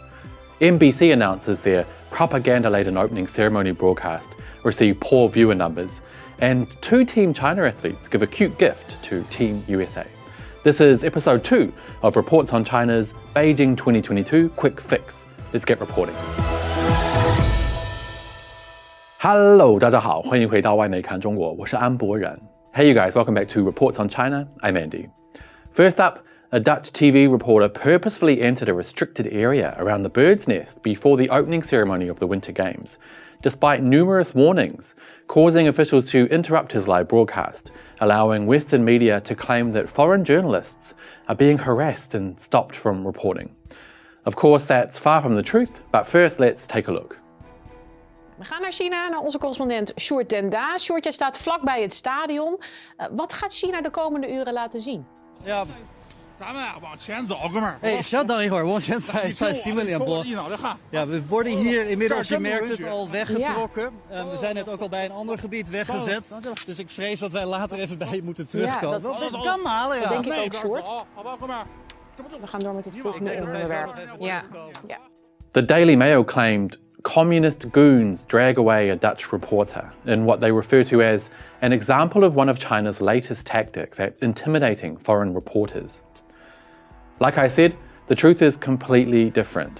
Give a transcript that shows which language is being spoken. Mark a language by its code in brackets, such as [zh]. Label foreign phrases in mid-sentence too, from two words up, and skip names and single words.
[en] NBC announces their propaganda-laden opening ceremony broadcast received poor viewer numbers, and two Team China athletes give a cute gift to Team USA. This is episode 2 of Reports on China's Beijing 2022 Quick Fix. Let's get reporting. Hello, [zh] 大家好，欢迎回到外媒看中国，我是安博仁。 [en] Hey you guys, welcome back to Reports on China. I'm Andy. First up, a Dutch TV reporter purposefully entered a restricted area around the bird's nest before the opening ceremony of the Winter Games, despite numerous warnings, causing officials to interrupt his live broadcast, allowing Western media to claim that foreign journalists are being harassed and stopped from reporting. Of course, that's far from the truth, but first let's take a look. [nl] We gaan naar China, naar onze correspondent Sjoerd den Daa. Sjoerd, jij staat vlakbij het stadion. Wat gaat China de komende uren laten zien? Ja. [zh] 咱们往前走，哥们儿。 [nl] Hey, [zh] 稍等一会儿，往前在新闻联播。 [nl] Ja, we worden hier inmiddels, je merkt het, al weggetrokken. We zijn net ook al bij een ander gebied weggezet. Dus ik vrees dat wij later even bij je moeten terugkomen. Ja, dat kan halen, ja. Dat denk ik ook, Sjoerd. We gaan door met het volgende onderwerp. Ja. [en] The Daily Mail claimed communist goons drag away a Dutch reporter in what they refer to as an example of one of China's latest tactics at intimidating foreign reporters. Like I said, the truth is completely different.